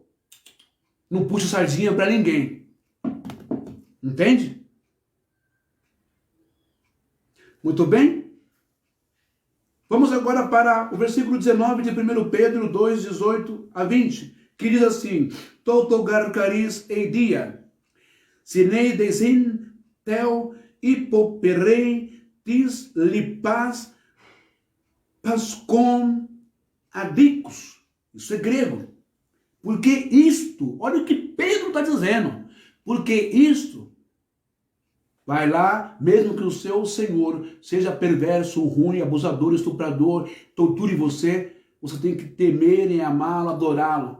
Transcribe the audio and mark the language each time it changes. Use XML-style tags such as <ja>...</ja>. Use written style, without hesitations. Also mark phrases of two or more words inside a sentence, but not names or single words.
<pt>Não puxo sardinha para ninguém. Entende? Muito bem? Vamos agora para o versículo 19 de 1 Pedro 2, 18 a 20, que diz assim:</pt> <el>Τοῦτο γὰρ χάρις εἰ διὰ συνείδησιν θεοῦ ὑποφέρει τις λύπας πάσχων ἀδίκως.</el> <pt>Isso é grego. Porque isto, olha o que Pedro está dizendo, porque isto, vai lá, mesmo que o seu senhor seja perverso, ruim, abusador, estuprador, torture você, você tem que temer e amá-lo, adorá-lo.</pt>